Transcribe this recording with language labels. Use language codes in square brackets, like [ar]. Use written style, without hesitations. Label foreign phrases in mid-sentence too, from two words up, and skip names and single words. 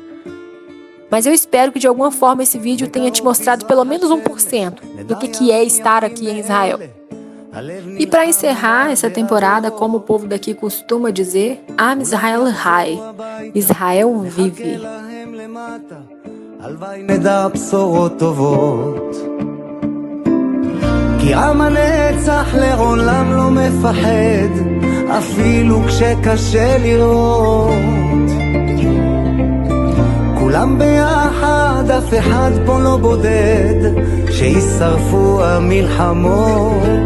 [pt] Mas eu espero que de alguma forma esse vídeo tenha te mostrado pelo menos 1% do que é estar aqui em Israel. E para encerrar essa temporada, como o povo daqui costuma dizer, [he] עם ישראל חי, [pt] Israel vive. [he] כי עם הנצח לעולם לא מפחד, אפילו כשקשה לראות. כולם ביחד, אף אחד פה לא בודד, שישרפו המלחמות.